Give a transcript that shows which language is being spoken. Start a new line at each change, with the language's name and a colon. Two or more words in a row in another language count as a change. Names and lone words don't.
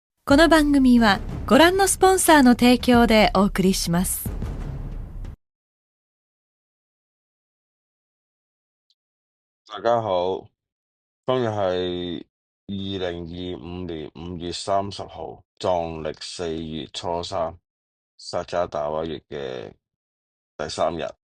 Japanese: この番組はご覧のスポンサーの提供でお送りします。
Cantonese: 大家好，今日係2025年5月30號，農曆4月初3，薩迦達瓦月嘅第3日。